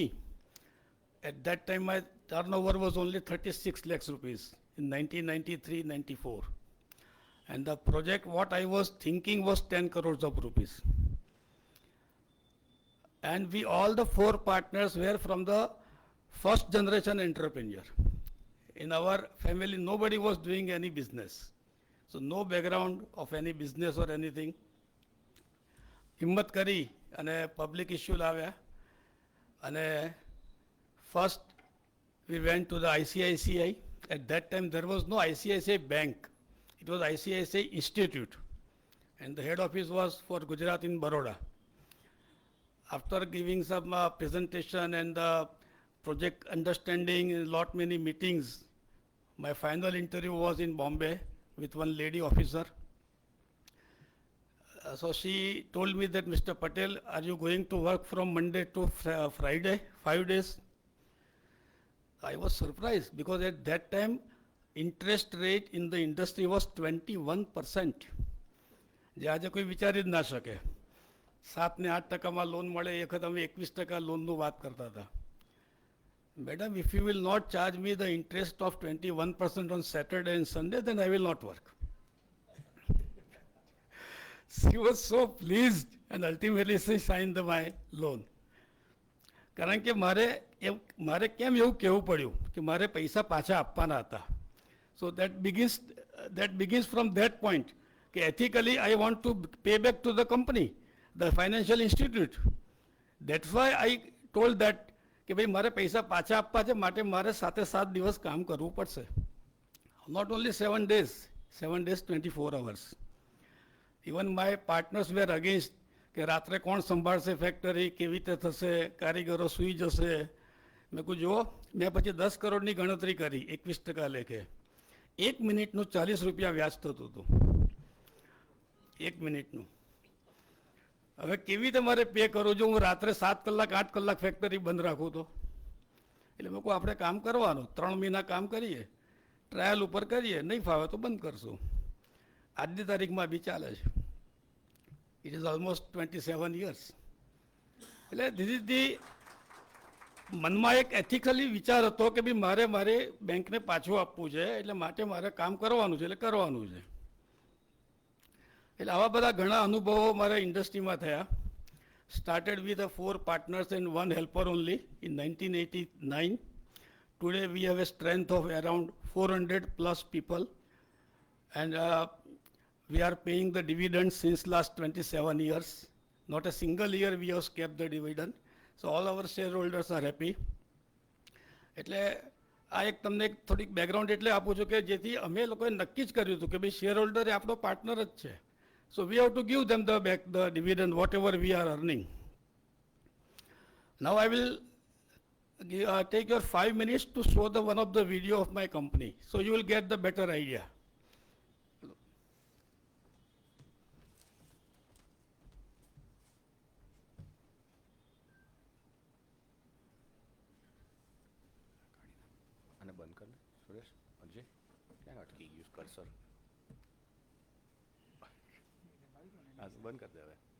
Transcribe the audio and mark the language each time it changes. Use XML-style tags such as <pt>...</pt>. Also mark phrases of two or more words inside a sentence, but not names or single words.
<en>At that time my turnover was only 36 lakhs rupees in 1993-94, and the project what I was thinking was 10 crores of rupees. And we all the 4 partners were from the first generation entrepreneur. In our family nobody was doing any business. So no background of any business or anything.</en> <gu>હિંમત કરી અને</gu> <en>public issue</en> <gu>લાવ્યા અને</gu> <en>first we went to the ICICI. At that time there was no ICICI bank. It was ICICI Institute. And the head office was for Gujarat in Baroda. After giving some presentation and project understanding and lot many meetings, my final interview was in Bombay with one lady officer. So she told me that, Mr. Patel, are you going to work from Monday to Friday, 5 days? I was surprised because at that time interest rate in the industry was 21%.</en> <gu>જે આજે કોઈ વિચારી જ ના શકે. 7 ને 8% લોન મળે, એ વખત અમે 21% લોનનું વાત કરતા હતા.</gu> <en>Madam, if you will not charge me the interest of 21% on Saturday and Sunday, then I will not work. She was so pleased and ultimately she signed my loan.</en> <gu>કારણ કે મારે કેમ એવું કહેવું પડ્યું કે મારે પૈસા પાછા આપવાના હતા.</gu> <en>So that begins from that point. કે ethically I want to pay back to the company, the financial institute. That's why I told that</en> <gu>કે ભાઈ મારે પૈસા પાછા આપવા છે, માટે મારે 7 દિવસ કામ કરવું પડશે.</gu> <en>Not only 7 days, 7 days 24 hours. Even my partners were against</en> <gu>કે રાત્રે કોણ સંભાળશે ફેક્ટરી, કેવી રીતે થશે, કારીગરો સૂઈ જશે. મેં કહ્યું જુઓ, મેં પછી 10 કરોડની ગણતરી કરી 21% લેખે. 1 મિનિટનું 40 રૂપિયા વ્યાજ થતું હતું. 1 મિનિટનું. હવે કેવી રીતે મારે પે કરું જો હું રાત્રે 7 કલાક 8 કલાક ફેક્ટરી બંધ રાખું તો? એટલે મેં કહું આપણે કામ કરવાનું, 3 મહિના કામ કરીએ, ટ્રાયલ ઉપર કરીએ, નહીં ફાવે તો બંધ કરશું. આજની તારીખમાં બી ચાલે છે.</gu> <en>It is almost 27 years.</en> <gu>એટલે</gu> <en>this is the</en> <gu>મનમાં એક એથિકલી વિચાર હતો કે ભાઈ મારે બેંકને પાછું આપવું છે, એટલે માટે મારે કામ કરવાનું છે, એટલે કરવાનું છે. એટલે આવા બધા ઘણા અનુભવો મારા ઇન્ડસ્ટ્રીમાં થયા.</gu> <en>Started with 4 partners and 1 helper only in 1989. Today we have a strength of around 400 plus people, and we are paying the dividends since last 27 years. Not a single year we have kept the dividend. So all our shareholders are happy.</en> <gu>એટલે આ એક તમને એક થોડીક બેકગ્રાઉન્ડ એટલે આપું છું કે જેથી અમે લોકોએ નક્કી જ કર્યું હતું કે ભાઈ</gu> <en>share holder</en> <gu>એ આપણો પાર્ટનર જ છે.</gu> <en>So we have to give them the dividend, whatever we are earning. Now I will take your 5 minutes to show one of the video of my company. So you will get the better idea.</en> <gu>આને બંધ કર લે સુરેશ. અજય ક્યાં અટકી ગયું કર્સર? હા બંધ કરી દે હવે.</gu>